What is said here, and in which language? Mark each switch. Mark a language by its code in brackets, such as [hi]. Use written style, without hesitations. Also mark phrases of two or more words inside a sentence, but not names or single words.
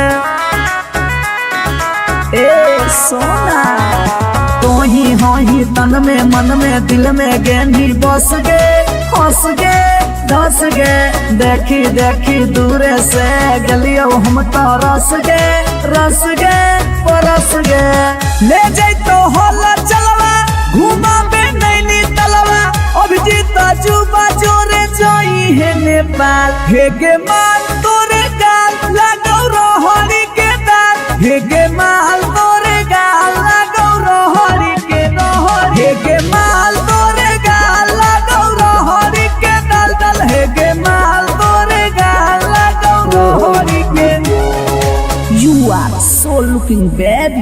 [anp] ए सोना तो ही हो ही तन में मन में दिल में गेंदी बस गे हंस गे धस गे देखी देखी दूर से गलियो हम तो रस गे परस गे। ले जाई तो होला चलवा घुमा बे नैनी तलवा अभिजीत जुबा जोरे जोई है नेपाल हेगे माल तोरे गाल लगो रोहड़ी के दाल हेगे माल तोरे गाल लगो रोहड़ी के रोहड़ी हेगे माल तोरे गाल लगो रोहड़ी के दल दल हेगे माल तोरे गाल लगो रोहड़ी के। [en] You are so looking baby।